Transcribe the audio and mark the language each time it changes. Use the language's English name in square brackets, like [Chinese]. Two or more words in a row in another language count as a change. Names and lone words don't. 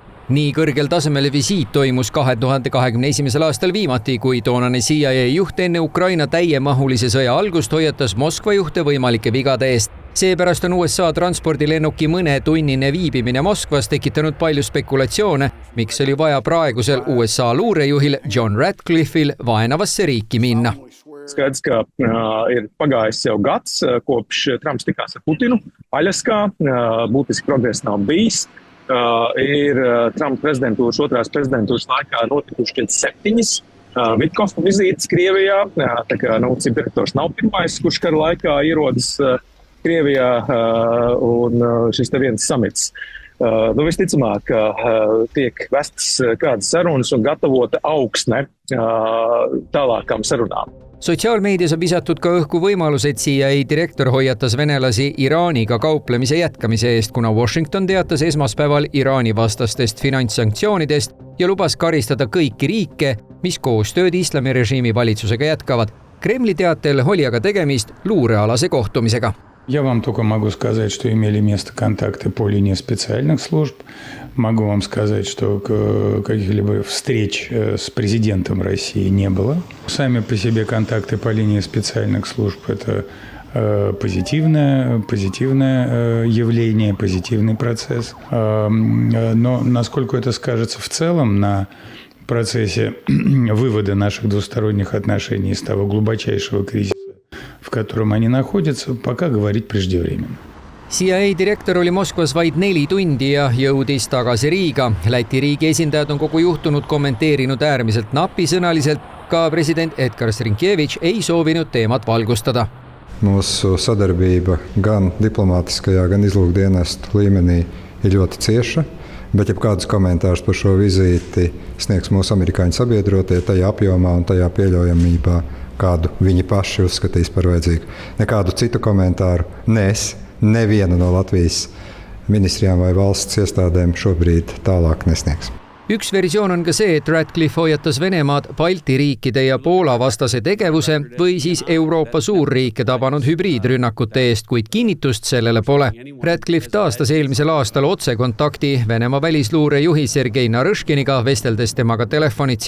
[Estonian] Nii kõrgel tasemel visiit toimus 2021. aastal viimati, kui toonane CIA juht enne Ukraina täiemahulise sõja algust hoiatas Moskva juhte võimalike vigade eest. Seepärast on USA transpordilennuki mõnetunnine viibimine Moskvas tekitanud palju spekulatsioone, miks oli vaja praegusel USA luurejuhil John Ratcliffe'il vaenavasse riiki minna. [Latvian] Skaidrs, ka ir pagājis jau gads, kopš Trumps tikās ar Putinu. Aļaskā būtiski progress nav bijis. Ir Trumpa prezidentūras, otrās prezidentūras laikā notikuši 7 Vitkofa vizītes Krievijā. Tā kā ciberdirektors nav pirmais, kurš kara laikā ierodas Krievijā, un šis te viens samits. Visticamāk, tiek vestas kādas sarunas un gatavota augsne tālākām sarunām. [Estonian] Sotsiaalmeedias on visatud ka õhku võimalus, et CIA direktor hoiatas venelasi Iraaniga kauplemise jätkamise eest, kuna Washington teatas esmaspäeval Iraani vastastest finantssanktsioonidest ja lubas karistada kõiki riike, mis koostööd islamirežiimi valitsusega jätkavad. Kremli teatel oli aga tegemist luurealase kohtumisega. [Russian] Я вам только могу сказать, что имели место контакты по линии специальных служб. Могу вам сказать, что каких-либо встреч с президентом России не было. Сами по себе контакты по линии специальных служб – это позитивное явление, позитивный процесс. Но насколько это скажется в целом на процессе вывода наших двусторонних отношений из того глубочайшего кризиса, в котором они находятся, пока говорить преждевременно. [Estonian] CIA direktor oli Moskvas vaid 4 tundi ja jõudis tagasi Riiga. Läti riigi esindajad on kogu juhtunud kommenteerinud äärmiselt napisõnaliselt. Ka president Edgars Rinkēvičs ei soovinud teemat valgustada. [Latvian] Mūsu sadarbība gan diplomātiskajā, gan izlūkdienestu līmenī ir ļoti cieša, bet jebkādus komentārus par šo vizīti sniegs mūsu amerikāņu sabiedrotie tajā apjomā un tajā pieļaujamībā, kādu viņi paši uzskatīs par vajadzīgu. Nekādu citu komentāru es, neviena no Latvijas ministrijām vai valsts iestādēm šobrīd tālāk nesniegs. [Estonian] Üks versioon on ka see, et Ratcliffe hoiatas Venemaad Balti riikide ja Poola vastase tegevuse või siis Euroopa suurriike tabanud hübriidrünnakute eest, kuid kinnitust sellele pole. Ratcliffe taastas eelmisel aastal otsekontakti Venemaa välisluurejuhi Sergei Narõškiniga, vesteldes temaga telefonitsi.